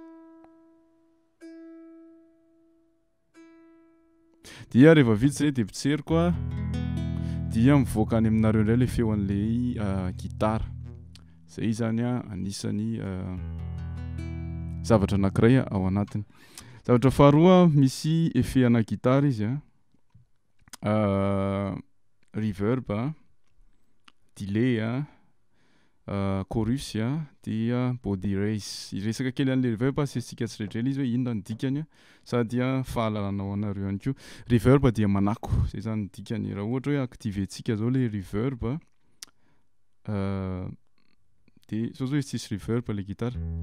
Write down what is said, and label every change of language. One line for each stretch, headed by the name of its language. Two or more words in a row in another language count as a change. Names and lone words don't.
Malagasy: Dia rehefa vita zay de potseriko dia mivoaka any aminareo indray le feo an'le gitara. Zay zany anisany zavatra anankiray ao anatiny. Zavatra faharoa misy effet ana gitara izy
English: reverb delay chorus
Malagasy: dia
English: body race.
Malagasy: Iresaka kely an'le reverb asitsika tsiraidraila izy hoe inona ny dikany sady fahalalana ao anareo ihany koa. Reverb dia manako, zay zany ny dikany. Raha ohatra hoe activentsika zao le reverb de sao zao izy tsisy reverb le gitara.